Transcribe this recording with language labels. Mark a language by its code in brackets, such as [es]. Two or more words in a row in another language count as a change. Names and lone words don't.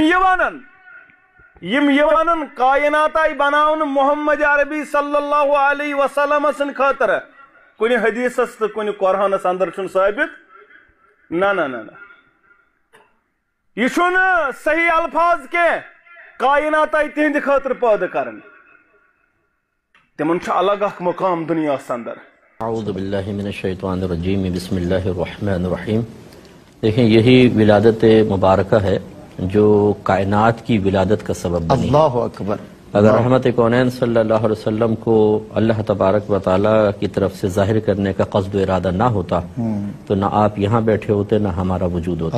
[ks] ونن کائنات آئی بناون محمد عربی [ar] صلی اللہ علیہ وسلم [ks] سن خاطر کن حدیث تو کن قرآنس اندر چھن ثابت نا نا نا یہ چھن صحیح الفاظ کے کائنات آئی تہند خاطر پید کرن تمن چھ الگ اخ مقام دنیا اندر. [ar] اعوذ باللہ من الشیطان الرجیم بسم اللہ الرحمن الرحیم. [ur] دیکھیں یہی ولادت مبارکہ ہے جو کائنات کی ولادت کا سبب بنی. [ar] اللہ اکبر. [ur] اگر رحمت کونین [ar] صلی اللہ علیہ وسلم [ur] کو [ar] اللہ تبارک و تعالیٰ [ur] کی طرف سے ظاہر کرنے کا قصد و ارادہ نہ ہوتا تو نہ آپ یہاں بیٹھے ہوتے نہ ہمارا وجود ہوتا.